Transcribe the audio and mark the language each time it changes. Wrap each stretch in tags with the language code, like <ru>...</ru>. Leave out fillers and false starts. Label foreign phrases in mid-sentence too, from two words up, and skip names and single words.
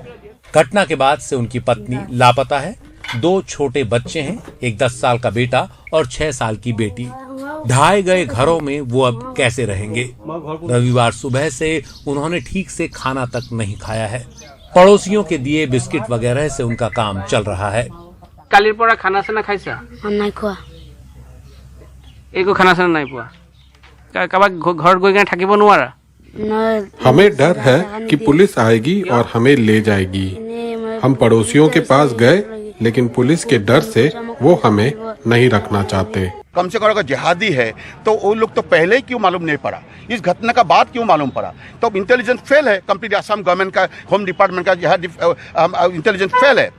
<hi>घटना के बाद से उनकी पत्नी लापता है। 2 छोटे बच्चे हैं, एक 10 साल का बेटा और 6 साल की बेटी। ढाए गए घरों में वो अब कैसे रहेंगे? रविवार सुबह से उन्होंने ठीक से खाना तक नहीं खाया है। पड़ोसियों के दिए बिस्किट वगैरह से उनका काम चल रहा है।</hi> <as>কালিৰ পৰা খানা চানা খাইছা? নাই খোৱা। একো খানা চানা নাই পোৱা? কাবাক ঘৰত গৈ কেনে থাকিব নোৱাৰা?</as> <hi>हमें डर है कि पुलिस आएगी और हमें ले जाएगी। हम पड़ोसियों के पास गए, लेकिन पुलिस के डर से वो हमें नहीं रखना चाहते। कम से कम अगर जिहादी है तो वो लोग तो पहले ही क्यों मालूम नहीं पड़ा? इस घटना का बाद क्यों मालूम पड़ा? तो</hi> <en>intelligence fail</en> <hi>है,</hi> <en>complete Assam government</en> <hi>का,</hi> <en>home department</en> <hi>का जिहादी</hi> <en>intelligence fail</en> <hi>है।</hi>